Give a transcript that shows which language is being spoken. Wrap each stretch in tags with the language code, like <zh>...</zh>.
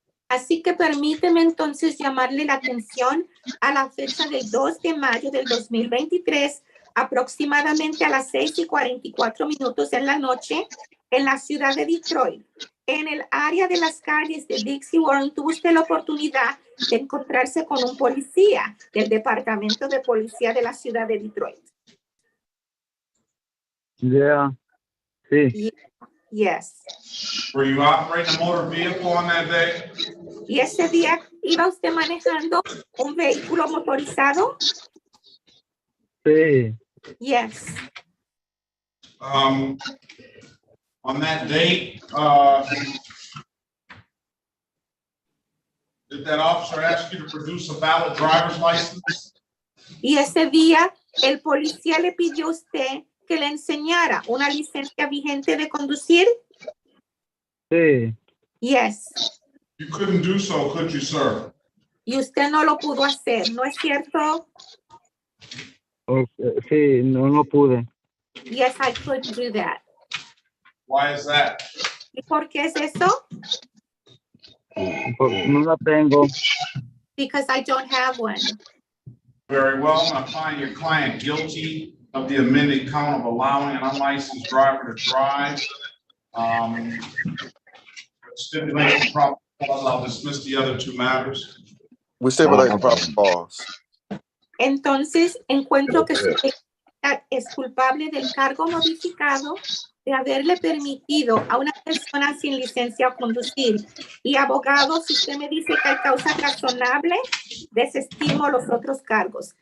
<es>Así que permíteme entonces llamarle la atención a la fecha del 2 de mayo del 2023, aproximadamente a las 6:44 en la noche, en la ciudad de Detroit. En el área de las calles de Dixie Warren, tuvo usted la oportunidad de encontrarse con un policía del Departamento de Policía de la ciudad de Detroit. Yeah, sí.</es> <en>Yes. Were you operating a motor vehicle on that day?</en> <es>¿Y ese día iba usted manejando un vehículo motorizado? Sí.</es> <en>Yes. On that date, did that officer ask you to produce a valid driver's license?</en> <es>Y ese día el policía le pidió a usted que le enseñara una licencia vigente de conducir. Sí.</es> <en>Yes. You couldn't do so, could you, sir?</en> <es>Y usted no lo pudo hacer, ¿no es cierto? Okay. Sí, no pude.</es> <en>Yes, I couldn't do that. Why is that?</en> <es>¿Y por qué es eso? No la tengo.</es> <en>Because I don't have one. Very well, I'm gonna find your client guilty of the amended count of allowing an unlicensed driver to drive. Stipulation probable cause, I'll dismiss the other two matters. We stipulate probable cause.</en> <es>Entonces, encuentro que usted es culpable del cargo modificado de haberle permitido a una persona sin licencia a conducir. Y abogado, si usted me dice que hay causas razonables, desestimo los otros cargos.</es>